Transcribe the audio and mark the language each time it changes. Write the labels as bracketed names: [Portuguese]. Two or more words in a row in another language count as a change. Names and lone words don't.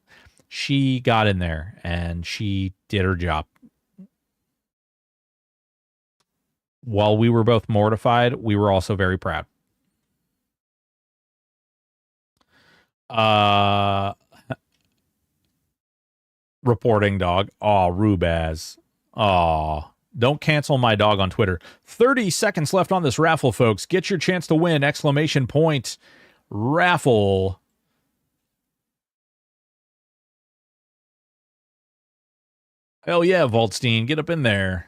[English] She got in there and she did her job. While we were both mortified, we were also very proud. Reporting dog. Aw, Rubaz. Aw. Don't cancel my dog on Twitter. 30 seconds left on this raffle, folks. Get your chance to win! Exclamation point. Raffle. Hell yeah, Voltstein. Get up in there.